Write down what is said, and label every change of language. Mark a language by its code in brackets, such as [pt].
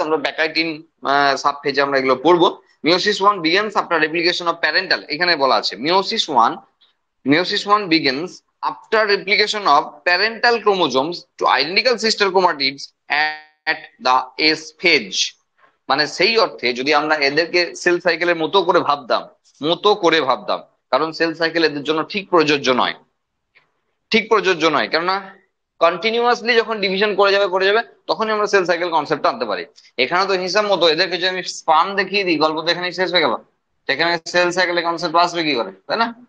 [bn] আমরা ব্যাকাইটিন সাব ফেজে আমরা এগুলো পড়বো। [en] meiosis one begins after replication of parental, [bn] এখানে বলা আছে [en] Meiosis one begins after replication of parental chromosomes to identical sister chromatids at the S phase। [bn] মানে সেই অর্থে যদি আমরা এদেরকে সেল সাইকেলের মতো করে ভাবতাম, কারণ সেল সাইকেল এদের জন্য ঠিক প্রযোজ্য নয়, কেননা কন্টিনিউয়াসলি যখন ডিভিশন করে যাবে তখনই আমরা সেল সাইকেল কনসেপ্ট আনতে পারি। এখানে তো হিসাব মতো এদেরকে যদি আমি স্পার্ম দেখিয়ে দিই, গল্প তো এখানেই শেষ হয়ে গেল, সেখানে সেল সাইকেলের কনসেপ্ট আসবে কি করে, তাই না?